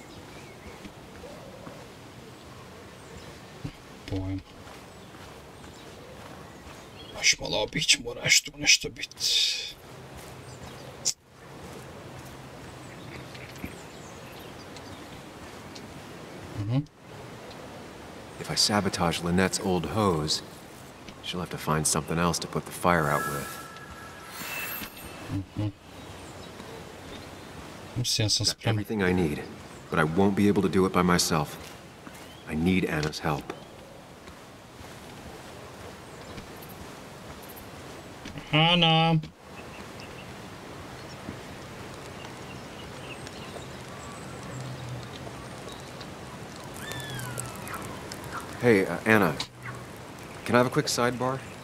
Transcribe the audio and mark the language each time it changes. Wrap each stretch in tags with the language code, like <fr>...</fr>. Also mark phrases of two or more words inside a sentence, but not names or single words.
<sr>Pojma. Baš malo obić, mora još tu nešto biti.</sr> <en>If I sabotage Lynette's old hose, she'll have to find something else to put the fire out with.</en> <sr>Mislim, ja sam</sr> <en>Got</en> <sr>spreman.</sr> <en>everything I need, but I won't be able to do it by myself. I need Anna's help. Ana! Hey, Anna, can I have a quick sidebar?</en>